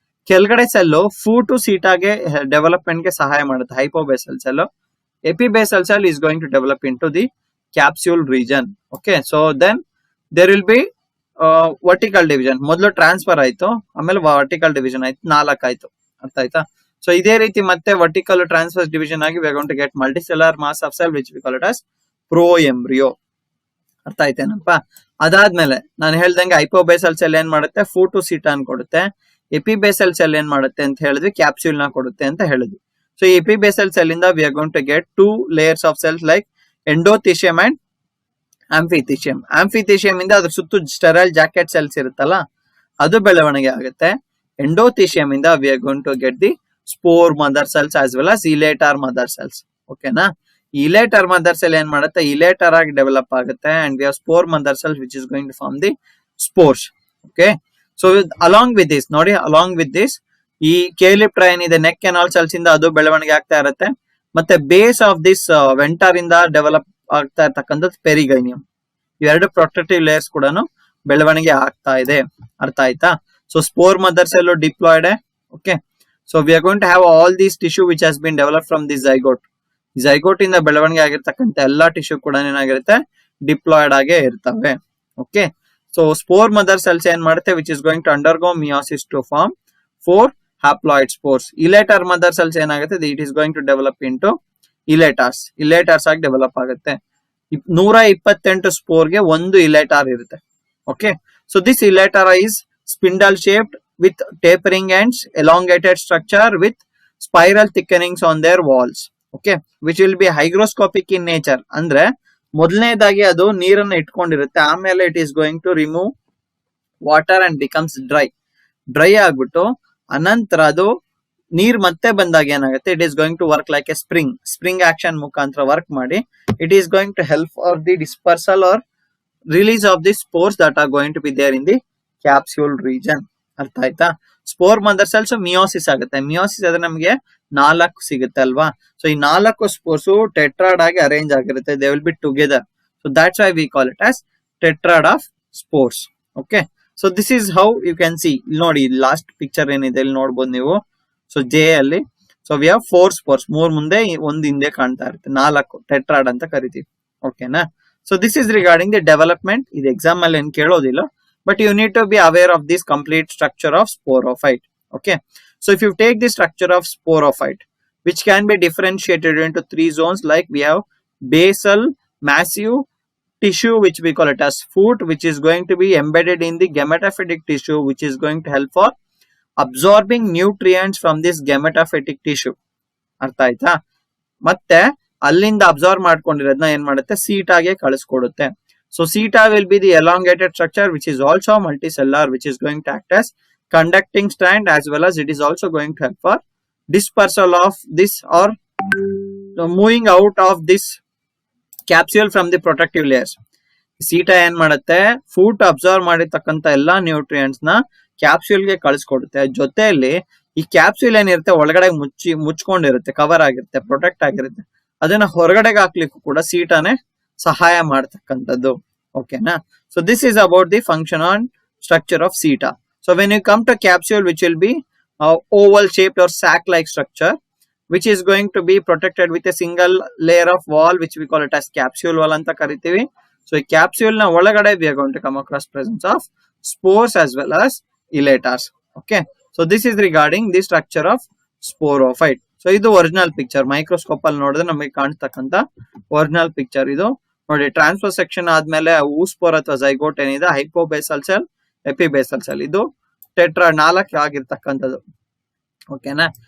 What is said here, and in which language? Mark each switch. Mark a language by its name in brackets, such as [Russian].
[Kannada] ಕೆಳಗಡೆ cell foot ಸೀಟಾಗೆ development ಗೆ ಸಹಾಯ ಮಾಡುತ್ತೆ, ಹೈಪೋಬೇಸಲ್ cell. [English] Epibasal cell is going to develop into the capsule region. Okay, so then there will be vertical division. [Kannada] ಮೊದಲು transfer ಆಯ್ತು, ಆಮೇಲೆ vertical division ಆಯ್ತು, 4 ಆಯ್ತು. ಅರ್ಥ ಆಯ್ತಾ? ಸೊ ಇದೇ ರೀತಿ ಮತ್ತೆ ವರ್ಟಿಕಲ್ ಟ್ರಾನ್ಸ್ಫರ್ ಡಿವಿಷನ್ ಆಗಿ [English] we are going to get multicellular mass of cell which we call it as pro-embryo. [Kannada] ಅರ್ಥ ಆಯ್ತೇನಪ್ಪ? ಅದಾದ್ಮೇಲೆ ನಾನು ಹೇಳ್ದಂಗೆ ಹೈಪೋಬೇಸಲ್ ಸೆಲ್ ಏನ್ ಮಾಡುತ್ತೆ? ಫೂಟೋಸಿಟಾನ್ ಕೊಡುತ್ತೆ. ಎಪಿಬೇಸಲ್ ಸೆಲ್ ಏನ್ ಮಾಡುತ್ತೆ ಅಂತ ಹೇಳಿದ್ವಿ? ಕ್ಯಾಪ್ಸ್ಯೂಲ್ ನ ಕೊಡುತ್ತೆ ಅಂತ ಹೇಳಿದ್ವಿ. [English] so [Kannada] ಈ ಎಪಿಬೇಸಲ್ ಸೆಲ್ ಇಂದ [English] we are going to get 2 layers of cells like endothecium and amphithecium. [Kannada] ಆಂಫಿಥಿಶಿಯಂ ಇಂದ ಅದ್ರ ಸುತ್ತು ಸ್ಟೆರೈಲ್ ಜಾಕೆಟ್ ಸೆಲ್ಸ್ ಇರುತ್ತಲ್ಲ, ಅದು ಬೆಳವಣಿಗೆ ಆಗುತ್ತೆ. [English] Endothecium ಇಂದ we are going to get the spore mother cells as well as elater mother cells. ಓಕೆನಾ? [Kannada] ಇಲೇಟರ್ ಮದರ್ ಸೆಲ್ ಏನ್ ಮಾಡುತ್ತೆ? ಇಲೇಟರ್ ಆಗಿ ಡೆವಲಪ್ ಆಗುತ್ತೆ, [English] And we have spore mother cells which is going to form the spores. Okay, so along with this [Kannada] ನೋಡಿ, along with this ಈ ಕ್ಯಾಲಿಪ್ಟ್ರಾ ಏನಿದೆ neck canal cells ಇಂದ ಅದು ಬೆಳವಣಿಗೆ ಆಗ್ತಾ ಇರುತ್ತೆ. ಮತ್ತೆ [English] base of this [Kannada] ವೆಂಟರ್ ಇಂದ ಡೆವಲಪ್ ಆಗ್ತಾ ಇರ್ತಕ್ಕಂಥದ್ದು ಪೆರಿಗೈನಿಯಂ. ಇವೆರಡು ಪ್ರೊಟೆಕ್ಟಿವ್ ಲೇಯರ್ಸ್ ಕೂಡ ಬೆಳವಣಿಗೆ ಆಗ್ತಾ ಇದೆ. ಅರ್ಥ ಆಯ್ತಾ? [English] So spore mother cell diploid. Okay, so we are going to have all these tissue which has been developed from this zygote. [Kannada] Zygote ಇಂದ ಬೆಳವಣಿಗೆ ಆಗಿರ್ತಕ್ಕಂಥ ಎಲ್ಲಾ ಟಿಶ್ಯೂ ಕೂಡ ಏನಾಗಿರುತ್ತೆ, ಡಿಪ್ಲಾಯ್ಡ್ ಆಗೇ ಇರ್ತವೆ. [English] okay, so spore mother cells [Kannada] ಏನ್ ಮಾಡುತ್ತೆ, [English] Which is going to undergo meiosis to form 4 haploid spores. Elater mother cells [Kannada] ಏನಾಗುತ್ತೆ, [English] it is going to develop into elaters [Kannada] ಆಗಿ ಡೆವಲಪ್ ಆಗುತ್ತೆ. 128 ಸ್ಪೋರ್ಗೆ ಒಂದು ಇಲೇಟಾರ್ ಇರುತ್ತೆ. [English] Okay, so this elater is spindle shaped with tapering ends, elongated structure with spiral thickenings on their walls. Okay, which will be hygroscopic in nature. [Kannada] ಅಂದ್ರೆ ಮೊದಲನೇದಾಗಿ ಅದು ನೀರನ್ನು ಇಟ್ಕೊಂಡಿರುತ್ತೆ, ಆಮೇಲೆ [English] it is going to remove water and becomes dry [Kannada] ಆಗ್ಬಿಟ್ಟು ಅನಂತರ ಅದು ನೀರ್ ಮತ್ತೆ ಬಂದಾಗ ಏನಾಗುತ್ತೆ, [English] it is going to work like a spring action [Kannada] ಮುಖಾಂತರ ವರ್ಕ್ ಮಾಡಿ [English] It is going to help for the dispersal or release of the spores that are going to be there in the capsule region. [Kannada] ಅರ್ಥ ಆಯ್ತಾ? Spore mother cells meiosis ಆಗುತ್ತೆ. Meiosis ಆದ್ರೆ ನಮಗೆ 4 ಸಿಗುತ್ತೆ ಅಲ್ವಾ. So ಈ 4 ಸ್ಪೋರ್ಸ್ ಟೆಟ್ರಾಡ್ ಆಗಿ arrange ಆಗಿರುತ್ತೆ. [English] They will be together. So that's why we call it as tetrad of spores. Okay, so this is how you can see. [Kannada] ಇಲ್ಲಿ ನೋಡಿ, ಲಾಸ್ಟ್ ಪಿಕ್ಚರ್ ಏನಿದೆ ಇಲ್ಲಿ ನೋಡ್ಬೋದು ನೀವು. ಸೊ ಜೆ ಅಲ್ಲಿ [English] so we have 4 spores, [Kannada] 3 ಮುಂದೆ 1 ಹಿಂದೆ ಕಾಣ್ತಾ ಇರುತ್ತೆ, 4 ಟೆಟ್ರಾಡ್ ಅಂತ ಕರಿತೀವಿ. [English] ಓಕೆನಾ? So this is regarding the development. [Kannada] ಇದು ಎಕ್ಸಾಮ್ ಅಲ್ಲಿ ಏನ್ ಕೇಳೋದಿಲ್ಲ, [English] but you need to be aware of this complete structure of sporophyte. Okay, so if you take the structure of sporophyte, which can be differentiated into 3 zones, like we have basal massive tissue, which we call it as foot, which is going to be embedded in the gametophytic tissue, which is going to help for absorbing nutrients from this gametophytic tissue. [Kannada] ಅರ್ಥ ಆಯ್ತಾ? ಮತ್ತೆ ಅಲ್ಲಿಂದ absorb ಮಾಡ್ಕೊಂಡಿರೋದನ್ನ ಏನ್ ಮಾಡುತ್ತೆ, ಸೀಟಾಗೆ ಕಳಿಸ್ಕೊಡುತ್ತೆ. [English] So CETA will be the elongated structure which is also multicellular, which is going to act as conducting strand, as well as it is also going to help for dispersal of this or moving out of this capsule from the protective layers. [Kannada] CETA ಏನ್ ಮಾಡುತ್ತೆ, foot observe ಮಾಡಿರ್ತಕ್ಕಂಥ ಎಲ್ಲಾ nutrients ನ capsule ಗೆ ಕಳಿಸ್ಕೊಡುತ್ತೆ. ಜೊತೆಯಲ್ಲಿ ಈ capsule ಏನಿರುತ್ತೆ ಒಳಗಡೆ ಮುಚ್ಕೊಂಡಿರುತ್ತೆ, ಕವರ್ ಆಗಿರುತ್ತೆ, ಪ್ರೊಟೆಕ್ಟ್ ಆಗಿರುತ್ತೆ. ಅದನ್ನ ಹೊರಗಡೆಗೆ ಹಾಕ್ಲಿಕ್ಕೂ ಕೂಡ ಸೀಟಾನೆ ಸಹಾಯ ಮಾಡ್ತಕ್ಕಂಥದ್ದು. ಓಕೆನಾ? [English] So this is about the function on structure of seta. So when you come to capsule, which will be oval shaped or sac like structure, which is going to be protected with a single layer of wall, which we call it as capsule wall [Kannada] anta karitivi. [English] So [Kannada] ಈ capsule ನ ಒಳಗಡೆ [English] we are going to come across presence of spores as well as elatars. Okay, so this is regarding the structure of sporophyte. [Kannada] So ಇದು original picture, microscope ಅಲ್ಲಿ ನೋಡಿದ್ರೆ ನಮಗೆ ಕಾಣ್ತಕ್ಕಂತ original picture ಇದು. ನೋಡಿ, transfer section ಆದ್ಮೇಲೆ ಊಸ್ಪೋರ್ ಅಥವಾ ಝೈಗೋಟ್ ಏನಿದೆ, ಹೈಪೋಬೇಸಲ್ cell, ಎಪಿಬೇಸಲ್ cell, ಇದು ಟೆಟ್ರಾ 4 ಆಗಿರ್ತಕ್ಕಂಥದ್ದು. ಓಕೆನಾ?